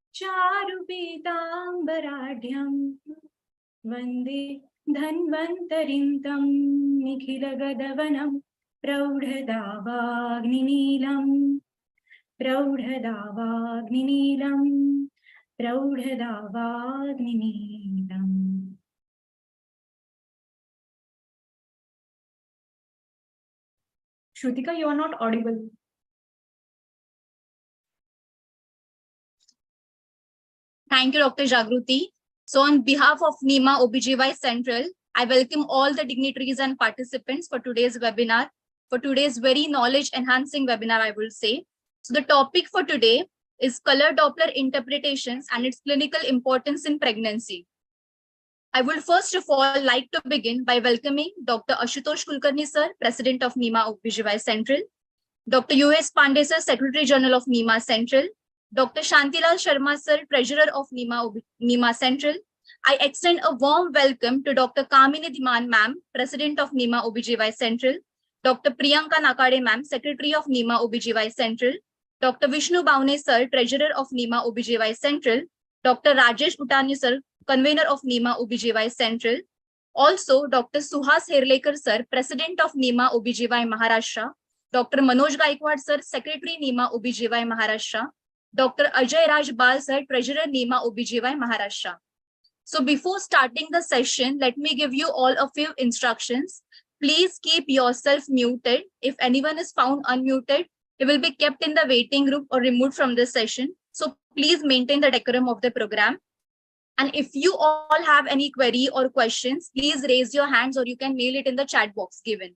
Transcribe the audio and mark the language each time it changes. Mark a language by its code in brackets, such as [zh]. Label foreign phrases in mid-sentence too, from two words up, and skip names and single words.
[sa] चारुपीताम्बराढ्यं वन्दे धन्वन्तरिं तं निखिलगदवनं प्रौढदावाग्निनीलं प्रौढदावाग्निनीलम्. [en] Shrutika, you are not audible. Thank you, Dr. Jagruti. So on behalf of Nima Obgy Central, I welcome all the dignitaries and participants for today's webinar, for today's very knowledge-enhancing webinar, I will say. So the topic for today is color Doppler interpretations and its clinical importance in pregnancy. I would first of all like to begin by welcoming Dr. Ashutosh Kulkarni sir, President of Nima Obgy Central, Dr. U.S. Pandey sir, Secretary General of Nima Central, Dr. Shantilal Sharma sir, Treasurer of Nima Central. I extend a warm welcome to Dr. Kamini Dhiman ma'am, President of Nima Obgy Central, Dr. Priyanka Nakade ma'am, Secretary of Nima Obgy Central, Dr. Vishnu Bhavne sir, Treasurer of Nima Obgy Central, Dr. Rajesh Utani sir, Convener of Nima Obgy Central. Also, Dr. Suhas Herlekar sir, President of Nima Obgy Maharashtra, Dr. Manoj Gaikwad sir, Secretary Nima Obgy Maharashtra, Dr. Ajay Raj Bal sir, Treasurer Nima Obgy Maharashtra. So before starting the session, let me give you all a few instructions. Please keep yourself muted. If anyone is found unmuted, he will be kept in the waiting room or removed from this session. So please maintain the decorum of the program. And if you all have any query or questions, please raise your hands or you can mail it in the chat box given.